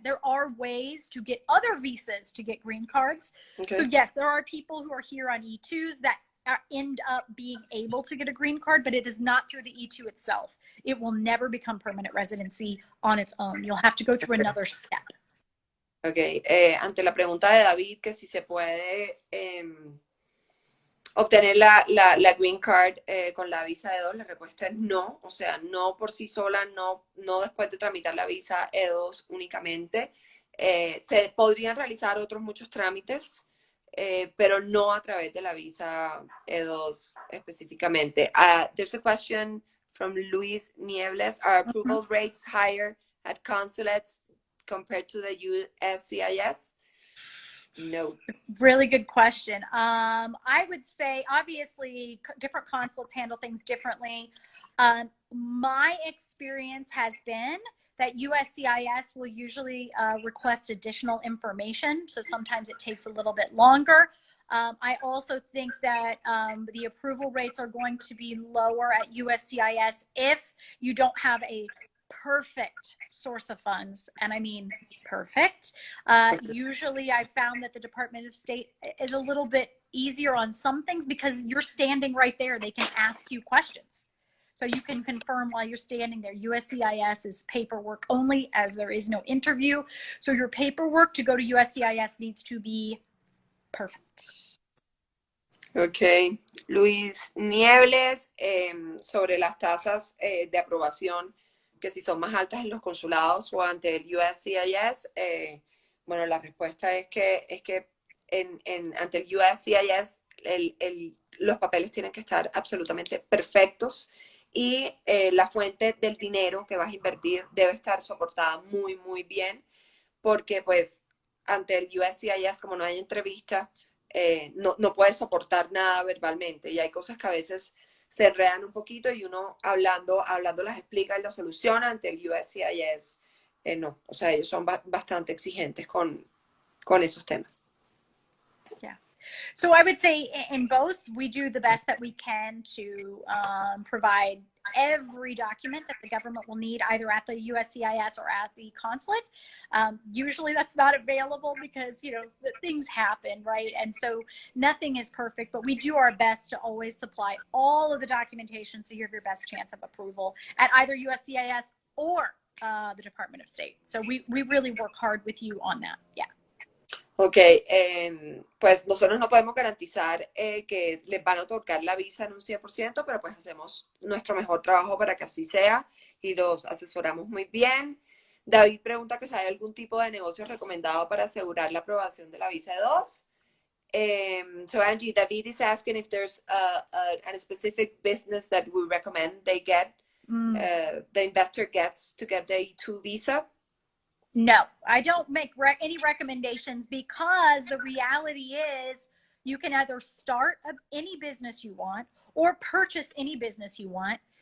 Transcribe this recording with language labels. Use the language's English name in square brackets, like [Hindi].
[English] There are ways to get other visas to get green cards. Okay. So yes, there are people who are here on E2s that end up being able to get a green card, but it is not through the E2 itself. It will never become permanent residency on its own. You'll have to go through another step. [Spanish] Ok, ante la pregunta de David, que si se puede obtener la green card con la visa E2, la respuesta es no. O sea, no por sí sola, no después de tramitar la visa E2 únicamente. Se podrían realizar otros muchos trámites, pero no a través de la visa E2 específicamente. [English] There's a question from Luis Niebles. Are approval rates higher at consulates compared to the USCIS? No. Really good question. I would say, obviously, different consulates handle things differently. My experience has been that USCIS will usually request additional information. So sometimes it takes a little bit longer. I also think that the approval rates are going to be lower at USCIS if you don't have a perfect source of funds, and I mean perfect. Usually I found that the Department of State is a little bit easier on some things because you're standing right there. They can ask you questions. So you can confirm while you're standing there. USCIS is paperwork only, as there is no interview. So your paperwork to go to USCIS needs to be perfect. [Spanish] Ok. Luis Niebles, sobre las tasas de aprobación, que si son más altas en los consulados o ante el USCIS, bueno, la respuesta es que ante el USCIS los papeles tienen que estar absolutamente perfectos y la fuente del dinero que vas a invertir debe estar soportada muy, muy bien, porque pues ante el USCIS, como no hay entrevista, no puedes soportar nada verbalmente, y hay cosas que a veces se enredan un poquito y uno hablando las explica y las soluciona. Ante el USCIS, no. O sea, ellos son bastante exigentes con esos temas. [English] Yeah. So I would say in both, we do the best that we can to provide every document that the government will need, either at the USCIS or at the consulate. Usually that's not available because, you know, things happen, right? And so nothing is perfect, but we do our best to always supply all of the documentation so you have your best chance of approval at either USCIS or the Department of State. So we really work hard with you on that. Yeah. [Spanish] Ok, pues nosotros no podemos garantizar que les van a otorgar la visa en un 100%, pero pues hacemos nuestro mejor trabajo para que así sea y los asesoramos muy bien. David pregunta que si hay algún tipo de negocio recomendado para asegurar la aprobación de la visa E2. [English] So Angie, David is asking if there's a specific business that we recommend they get, the investor gets to get the E2 visa. No, I don't make any recommendations, because the reality is you can either start any business you want or purchase any business you want.